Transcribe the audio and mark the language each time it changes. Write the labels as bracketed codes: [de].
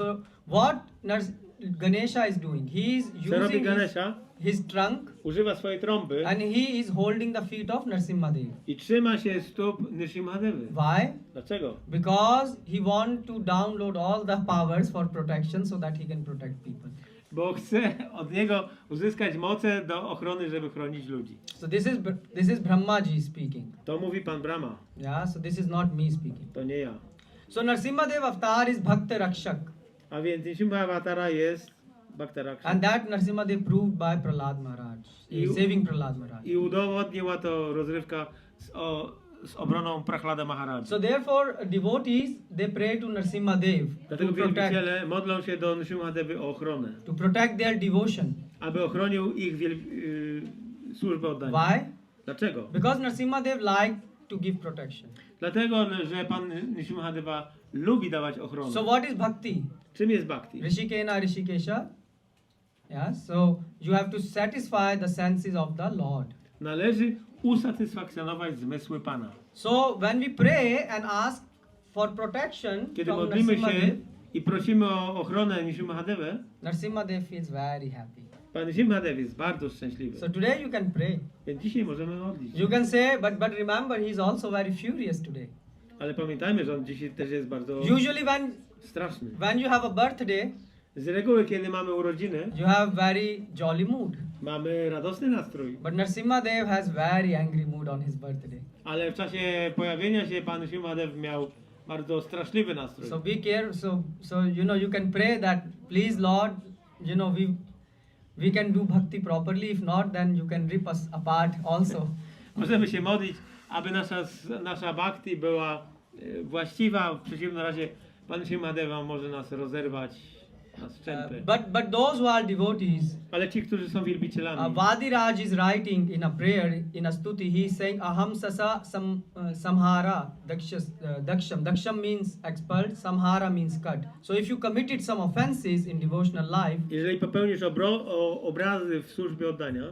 [en] So what Ganesha is doing? He is [pl] Co robi [en] using [pl] Ganesha? [en] his trunk [pl] Używa swojej trąby [en] and he is holding the feet of Nrisimhadeva. [pl] i trzyma się stóp Nrisimhadevy. [en] Why? [pl] Dlaczego? [en] Because he want to download all the powers for protection so that he can protect people. [pl] Bo chce od niego uzyskać moce do ochrony, żeby chronić ludzi. [en] So this is Brahmaji speaking. [pl] To mówi Pan Brahma. [en] Yeah, so this is not me speaking. [pl] To nie ja. [en] So Nrisimhadeva avatar is Bhakta Rakshak. [pl] A więc Nrisimhavatara jest Bhakta Rakshak. [en] And that Nrisimhadev proved by Prahlada Maharaj. Saving Prahlada Maharaj. [pl] I udowodniła to rozrywka z obroną Prahlada Maharaj. [en] So therefore devotees they pray to Nrisimhadev [pl] Dlatego wielbiciele modlą się do Nrisimhadevy o ochronę. [en] to protect their devotion. [pl] Aby ochronił ich służbę oddania. [en] Why? [pl] Dlaczego? [en] Because Nrisimhadev liked to give protection. [pl] Dlatego, że Pan Nrisimhadeva lubi dawać ochronę. [en] So what is bhakti? [pl] Czym jest bhakti? [sa] Rishikena Rishikesha. [en] Yeah, so you have to satisfy the senses of the Lord. [pl] Należy usatysfakcjonować zmysły Pana. [en] So when we pray and ask for protection [pl] Kiedy [en] from [pl] modlimy się [en] Nrisimhadev, [pl] i prosimy o ochronę Nrisimhadevę, [en] Nrisimhadev feels very happy. [pl] Pan Nrisimhadev jest bardzo szczęśliwy. [en] So today you can pray. [pl] Więc dzisiaj możemy modlić. [en] You can say, but remember, he is also very furious today. [pl] Ale pamiętajmy, że on dzisiaj też jest bardzo [en] Usually [pl] straszny. [en] when you have a birthday, [pl] Z reguły, kiedy mamy urodziny, [en] you have very jolly mood. [pl] mamy radosny nastrój. [en] But Nrisimhadev has very angry mood on his birthday. [pl] Ale w czasie pojawienia się Pan Nrisimhadev miał bardzo straszliwy nastrój. [en] So be careful. So you know you can pray that, please Lord, you know we can do bhakti properly. If not, then you can rip us apart also. [pl] Możemy się modlić, aby nasza bhakti była właściwa. W przeciwnym razie Pan Nrisimhadeva może nas rozerwać na strzępy. [en] But those who are devotees, [pl] Ale ci, którzy są wielbicielami, [en] Vadiraj is writing in a prayer, in a stuti, he is saying [sa] aham sasa samhara daksham. [en] Daksham means expelled, samhara means cut. So if you committed some offenses in devotional life, [pl] jeżeli popełnisz obrazy w służbie oddania,